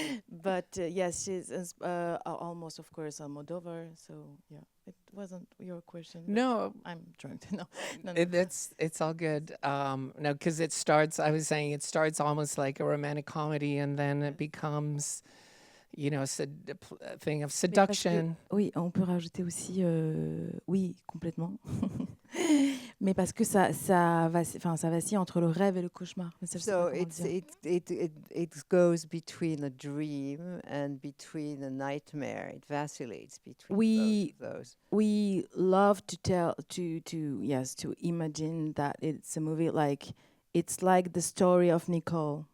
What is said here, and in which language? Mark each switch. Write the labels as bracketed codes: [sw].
[en] but yes, she's almost, of course, Almodovar. So, yeah, it wasn't your question. No. I'm drunk. No. It's all good. No, because I was saying it starts almost like a romantic comedy, and then it becomes, a thing of seduction. [fr] Oui, on peut rajouter aussi, oui, complètement. Mais parce que ça vacille entre le rêve et le cauchemar. [en] So it goes between a dream and between a nightmare. It vacillates between those. We love to imagine that it's a movie like, it's like the story of Nicole.